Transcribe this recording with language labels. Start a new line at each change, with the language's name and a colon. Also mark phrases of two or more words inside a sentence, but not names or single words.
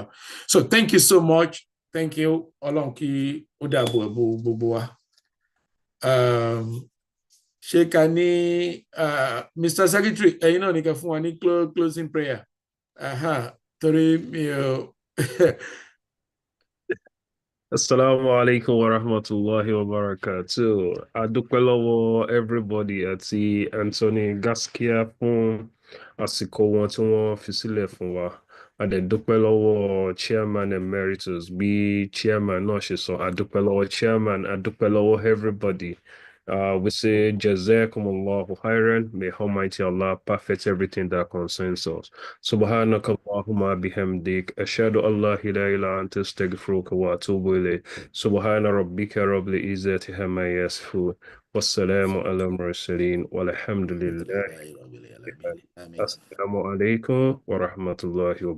English: So thank you so much. Thank you. Olonki Odabu Bubua.
Yoruba: Shekani, Mr. Secretary, ni ka fún wa ní
English: closing prayer.
Yoruba: Torí mi ò.
Arabic: السلام عليكم ورحمة الله وبركاته.
Yoruba: Adúpẹ́ lọ́wọ́ everybody àti Anthony Gassikia fún àsìkò wọn tí wọ́n fi sílẹ̀ fún wa. Adúpẹ́ lọ́wọ́
English: chairman emeritus
Yoruba: bí chairman náà ṣe sọ. Adúpẹ́ lọ́wọ́ chairman, adúpẹ́ lọ́wọ́ everybody.
English: We say
Arabic: جزاكم الله خيرا.
English: May Almighty Allah perfect everything that concerns us.
Arabic: سبحانك اللهم وبحمدك أشهد أن لا إله إلا أنت أستغفرك وأتوب إليك. سبحان ربك رب العزة عما يصفون. والسلام على المرسلين. والحمد لله. السلام عليكم ورحمة الله وبركاته.